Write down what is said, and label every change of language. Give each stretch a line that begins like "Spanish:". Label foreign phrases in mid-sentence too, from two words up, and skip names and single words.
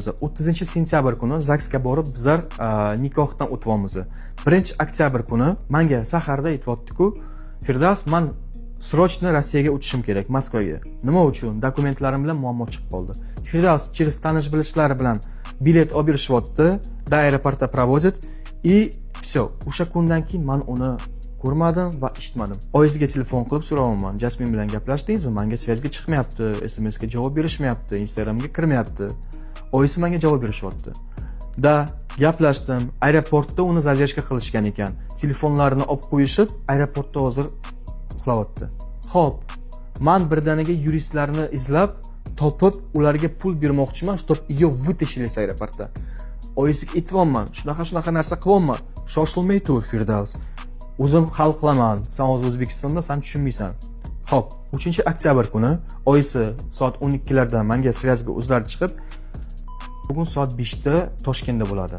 Uzbek: 30-sentyabr kuni ZAGSga borib bizlar nikohdan o'tyapmiz. 1-oktyabr kuni menga saharda aytibdi-ku, Firdavs, men srochno Rossiyaga uchishim kerak, Moskvaga. Nima uchun? Dokumentlarim bilan muammo chiqib qoldi. Firdavs через tanish bilishlari bilan bilet olib berishyapti, до aeroportda
Russian: проводит и все.
Uzbek: O'sha kundan keyin men uni ko'rmadim va eshitmadim. Oyisiga telefon qilib so'rayapman. Jasmin bilan gaplashdingizmi? Menga svязga chiqmayapti, SMS ga javob berishmayapti, Instagramga kirmayapti. Oyisi menga javob berishyapti. Da gaplashdim. Aeroportda uni zadержка qilishgan ekan. Telefonlarini olib qo'yishib, aeroportda hozir uxlayapti. Xo'p, men birdaniga yuristlarni izlab, topib, ularga pul bermoqchiman,
Russian: чтобы ее вытащили с aeroportda.
Uzbek: Oyisiga aytyapman, shunaqa narsa qilyapman. Shoshilmay tur, Firdavs. O'zim hal qilaman. Sen hozir O'zbekistonda, sen tushunmaysan. Xo'p, 3-oktyabr kuni oyisi soat 12larda menga svязga o'zlari chiqib, bugun soat 5da Toshkentda bo'ladi.